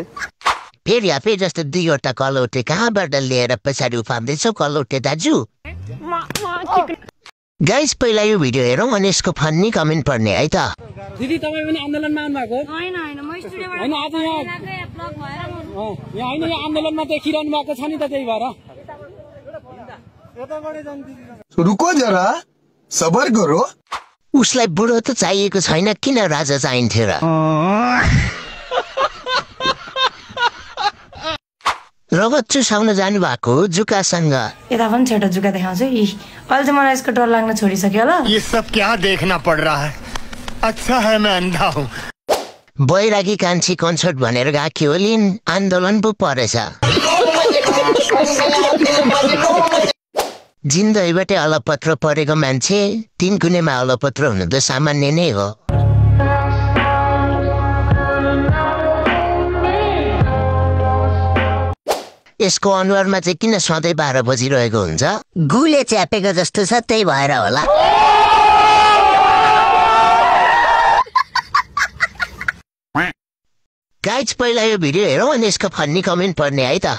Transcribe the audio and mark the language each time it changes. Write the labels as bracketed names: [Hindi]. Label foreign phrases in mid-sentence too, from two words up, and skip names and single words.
[Nepali] फेरि आफै जस्तो दुईवटा कलौटे कहाँबाट लिएर पछाडि उफार्दैछौ कलौटे दाजु गाइस पहिला यो भिडियो हेरौँ अनि यसको [English] funny comment [Nepali] पढ्ने है त दिदी तपाईँ पनि आन्दोलनमा आउनु भएको हैन हैन म स्टुडियोबाट हैन आज यहाँ ब्लक भएर म यहाँ हैन यहाँ आन्दोलनमा देखिरहनु भएको छ नि त त्यही भएर [Hindi] रुको जरा सबर करो [Nepali] उसलाई बुढो त चाहिएको छैन किन राजा चाहिन्थ्यो र रगत चुसाउन जानु भएको जुकासँग यता पनि छोटो जुका देखाउँछु अहिले चाहिँ मलाई यसको डर लाग्न छोडिसक्यो होला [Hindi] ये सब क्या देखना पड़ रहा है अच्छा है मैं अंधा हूँ [Nepali] बैरागी कान्छी कन्सर्ट भनेर गएको होलिन् आन्दोलन पो परेछ जिन्दगीबाटै अलपत्र परेको मान्छे 3 गुणेमा अलपत्र हुनु त सामान्य नै हो यसको अनुहारमा चाहिँ किन सधैँ 12 बजिरहेको हुन्छ गुले च्यापेको जस्तो छ त्यही भएर होला गाइज पहिला यो भिडियो हेरौँ अनि यसको [English] funny comment [Nepali] पढ्ने है त